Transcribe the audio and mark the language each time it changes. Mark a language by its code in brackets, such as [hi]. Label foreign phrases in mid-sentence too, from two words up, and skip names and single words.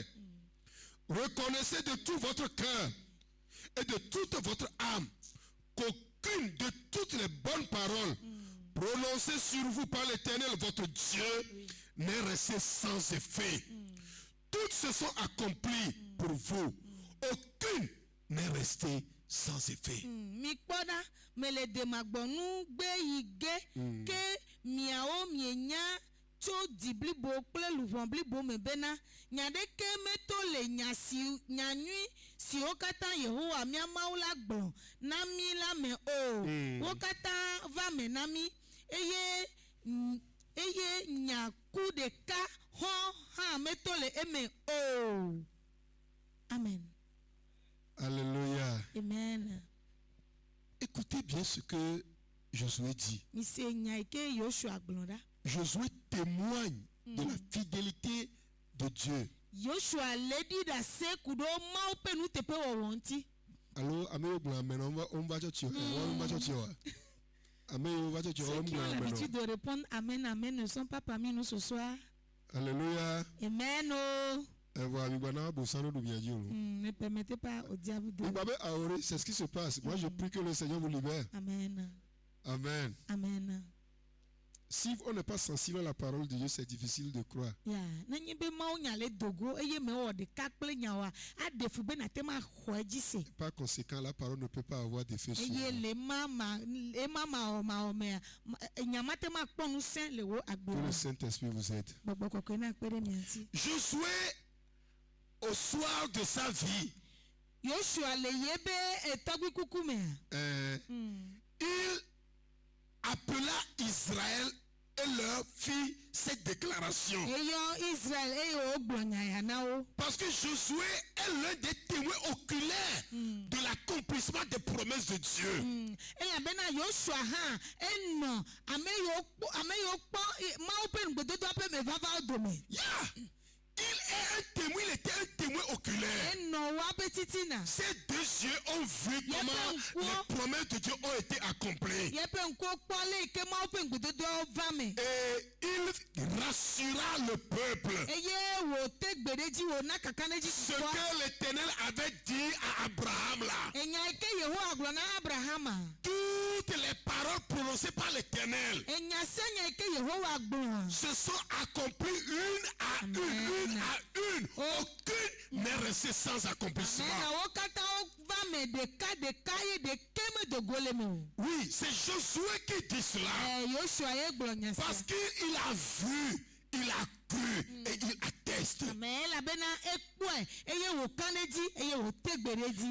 [fr] Reconnaissez de tout votre cœur et de toute votre âme qu'aucune de toutes les bonnes paroles prononcées sur vous par l'Éternel votre Dieu n'est restée sans effet. Toutes se sont accomplies pour vous. Aucune n'est restée sans effet. [ee] Mikpoda mele demagbonu gbe yige ke miao mienya tso diblibo kple luvonblibo me bena nyadeke meto le nyasi nyanyui si wo kata Yehowa mia Mawu la gblɔ na mi la me o wo kata va me na mi eye nyaku ɖeka hɔn hã meto le eme o. Amen. [fr] Alléluia. [ee] Amen. [fr] Écoutez bien ce que Josué dit. [ee] Mise nya ike Yoshua gblɔ ɖa. [fr] Josué témoigne de la fidélité de Dieu. [ee] Yoshua ledi da se kudo Mawu pe nuteƒe wɔwɔ ŋuti. [fr] Alors, [ee] ameyo gblɔ amen, [fr] on va [ee] tso tio, [fr] on va [ee] tso tio. Ameyo va tso tio, [fr] Ceux on qui ont [ee] gblɔ [fr] l'habitude [ee] amen. [fr] de répondre Amen, Amen ne sont pas parmi nous ce soir. Alléluia. Amen. Oh. Voilà, Mibana Bosano nous vient dire. Ne permettez pas au diable de. Mbabe Aoré, c'est ce qui se passe. Moi, je prie que le Seigneur vous libère. Amen. Amen. Amen. Si on n'est pas sensible à la parole de Dieu, c'est difficile de croire. [ee] Ya, nanyi be Mawu nya le dogo eye me wɔ ɖeka kple nyawa aɖefu be nate ma xɔ edzi se. [fr] Par conséquent, la parole ne peut pas avoir d'effet sur [ee] Eye [fr] nous. [ee] le ma mea nyama te ma kpɔ ŋusẽ le wo agbe [fr] Que le [ee] me. [fr] Saint-Esprit vous aide. [ee] Gbɔgbɔ kɔkɔe na kpe ɖe mia ŋuti. [fr] Josué, au soir de sa vie, [ee] Yoshua le ye be etɔgbi kuku mea. [fr] il appela Israël et leur fit cette déclaration. [ee] Eyɔ Israel eye wo gblɔ nya ya na wo. [fr] Parce que Josué est l'un des témoins oculaires de l'accomplissement des promesses de Dieu. [ee] Elabena Yoshua hã enɔ ame yiwo kpɔ Mawu ƒe ŋugbedodoa ƒe me vava dome. [en] Yeah. [fr] Il était un témoin oculaire. [ee] Enɔ woaƒe titina. [fr] Ces deux yeux ont vu comment les promesses de Dieu ont été accomplies. [ee] Yeƒe ŋkuwo kpɔ le yi ke Mawu ƒe ŋugbedodoawo va me. [fr] Et il rassura le peuple. [ee] Eye wòte gbe ɖe dzi wòna kaka ɖe dzi [fr] Ce [ee] kpɔ. [fr] que l'Éternel avait dit à Abraham là. [ee] Enya yi ke Yehowa gblɔ na Abrahama. [fr] Toutes les paroles prononcées par l'Éternel [ee] Enya senya yi ke Yehowa gblɔ. [fr] se sont accomplies une à une. Aucune n'est restée sans accomplissement. [ee] Mena wo katã wo va me ɖeka ye ɖeke me dogo le me o. [fr] Oui, c'est Josué qui dit cela. [ee] Yoshua ye gblɔ nya sia. [fr] Parce qu'il a vu, il a cru et il atteste. [ee] Mais elabena ekpɔe eye wòka ɖe dzi eye wòte gbe ɖe dzi.